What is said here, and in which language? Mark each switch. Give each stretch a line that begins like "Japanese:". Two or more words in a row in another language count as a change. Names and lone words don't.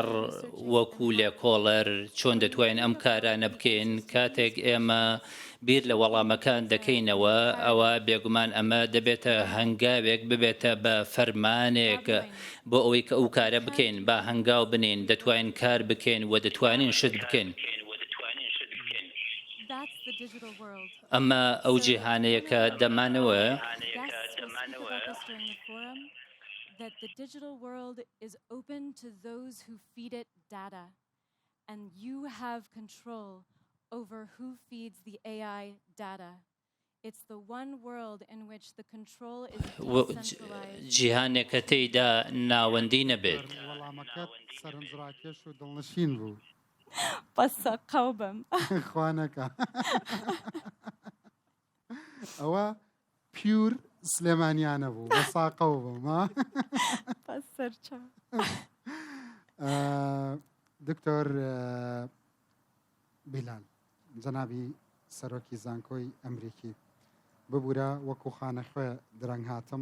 Central Kurdish: وەکو لێکۆڵەر چۆن دەتوانین ئەم کارانە بکەین کاتێک ئێمە بیر لە وەڵامەکان دەکەینەوە ئەوە بێگومان ئەمە دەبێتە هەنگاوێک ببێتە بە فەرمانێک بۆ ئەوەی کە ئەو کارە بکەین با هەنگاو بنین دەتوانین کار بکەین و دەتوانین شت بکەین ئەمە ئەو جیهانەیە کە دەمانەوە
English: that the digital world is open to those who feed it data, and you have control over who feeds the AI data. It's the one world in which the control is decentralized.
Central Kurdish: جیهانێک کە تێیدا ناوەندی نەبێت. وەڵامەکەت سەرنجڕاکێش و دڵنشین بوو. بەسە قەوبم. خوانەکە. ئەوە پیور سلێمانیانە بوو بە ساقەو بووم دکتۆر بیلال جەنابی سەرۆکی زانکۆی ئەمریکی ببوورە وەکو خانەخوێ درەنگ هاتم